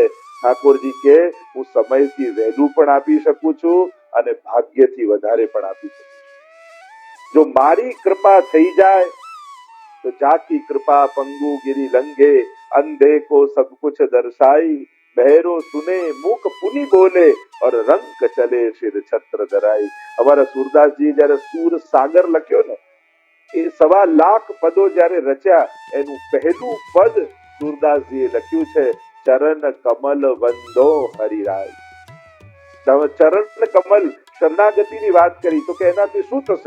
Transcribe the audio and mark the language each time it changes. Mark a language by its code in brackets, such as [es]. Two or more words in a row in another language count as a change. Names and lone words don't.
[gu] ઠાકોરજી કે હું સમયથી વહેલું પણ આપી શકું છું અને ભાગ્યથી વધારે પણ આપી શકું છું. જો મારી કૃપા થઈ જાય તો [hi] जाकी कृपा पंगु गिरी लंघे अंधे को सब कुछ दर्शाई बहेरो सुने मूक पुनी बोले और रंग चले शिर छत्र धराई. [gu] અમારા સુરદાસજી જયારે સુર સાગર લખ્યો ને, એ 1.25 લાખ પદો જયારે રચ્યા, એનું પહેલું પદ સુરદાસજીએ લખ્યું છે [hi] चरण कमल वंदो हरिराय. [gu] ચરણ કમલ શરણાગતિની વાત કરી તો કે એનાથી શું થશે?